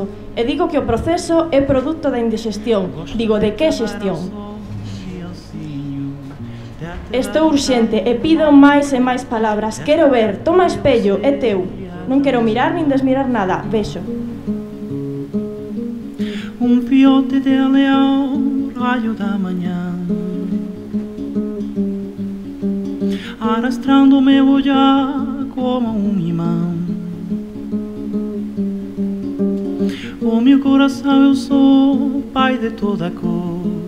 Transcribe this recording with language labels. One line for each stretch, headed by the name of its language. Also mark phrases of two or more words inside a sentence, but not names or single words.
Galician: E digo que o proceso é produto da indigestión. Digo, de que xestión? Estou urxente e pido máis e máis palabras. Quero ver, toma espello, é teu. Non quero mirar nin desmirar nada. Vexo.
Portuguese: Un fiote de leão, raio da manhã, arrastrando meu olhar como um imã. O meu coração eu sou pai de toda cor.